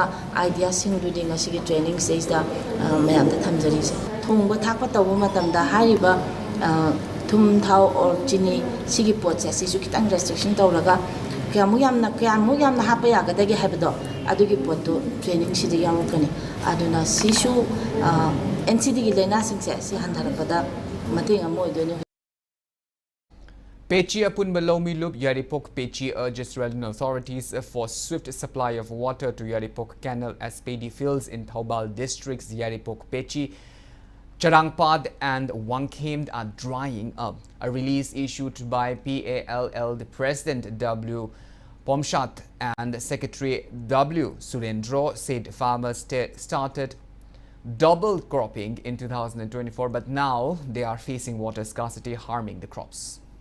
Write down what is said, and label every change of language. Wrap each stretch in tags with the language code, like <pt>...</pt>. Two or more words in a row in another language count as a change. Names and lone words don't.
<mni>ꯑꯥꯏꯗꯤꯌꯥꯁꯤꯡꯗꯨꯗꯤ ꯉꯁꯤꯒꯤ ꯇ꯭ꯔꯦꯅꯤꯡꯁꯤꯗꯩꯗ ꯃꯌꯥꯝꯗ ꯊꯝꯖꯔꯤꯁꯦ ꯊꯣꯡꯕ ꯊꯥꯛꯄ ꯇꯧꯕ ꯃꯇꯝꯗ ꯍꯥꯏꯔꯤꯕ ꯊꯨꯝ ꯊꯥꯎ ꯑꯣꯔ ꯆꯤꯅꯤ ꯁꯤꯒꯤ ꯄꯣꯠꯁꯦ ꯁꯤꯁꯨ ꯈꯤꯇꯪ ꯔꯦꯁꯇ꯭ꯔꯤꯛꯁꯟ ꯇꯧꯔꯒ ꯀꯌꯥꯃꯨꯛ ꯌꯥꯝꯅ ꯍꯥꯞꯄ ꯌꯥꯒꯗꯒꯦ ꯍꯥꯏꯕꯗꯣ ꯑꯗꯨꯒꯤ ꯄꯣꯠꯇꯨ ꯇ꯭ꯔꯦꯅꯤꯡꯁꯤꯗ ꯌꯥꯎꯔꯛꯀꯅꯤ ꯑꯗꯨꯅ ꯁꯤꯁꯨ NCDꯒꯤ ꯂꯩꯅꯥꯁꯤꯡꯁꯦ ꯁꯤ ꯍꯟꯊꯔꯛꯄꯗ ꯃꯇꯦꯡ ꯑꯃ ꯑꯣꯏꯗꯣꯏꯅꯤ</mni> <en>Pechi Apunba Lomilup Yaripok Pechi urges relevant authorities for swift supply of water to Yaripok KANEL SPD fields in Thoubal districts. Yaripok Pechi, Charangpad and Wangkhemed are drying up. A release issued by PALL, the President W. Pomshat and Secretary W. Surendro said farmers started double cropping in 2024, but now they are facing water scarcity, harming the crops.</en>